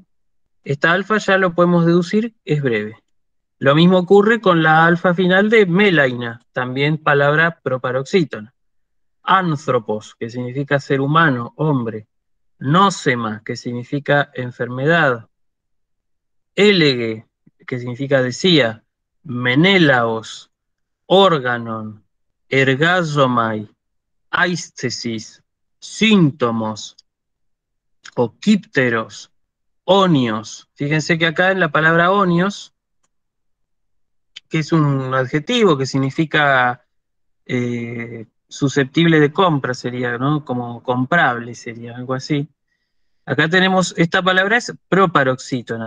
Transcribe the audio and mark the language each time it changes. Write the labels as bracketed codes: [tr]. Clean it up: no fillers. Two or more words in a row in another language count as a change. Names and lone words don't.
[es] Esta alfa ya lo podemos deducir, es breve. Lo mismo ocurre con la alfa final de melaina, también palabra proparoxítona. Anthropos, que significa ser humano, hombre. Nósema, que significa enfermedad. Élege, que significa decía. [el] Μενέλαος, ὄργανον, ἐργάζομαι, αἴσθησις, σύντομος, ὠκύπτερος, ὤνιος. [es] Fíjense que acá en la palabra onios, que es un adjetivo que significa susceptible de compra, sería, ¿no? Como comprable, sería algo así. Acá tenemos, esta palabra es proparoxítona.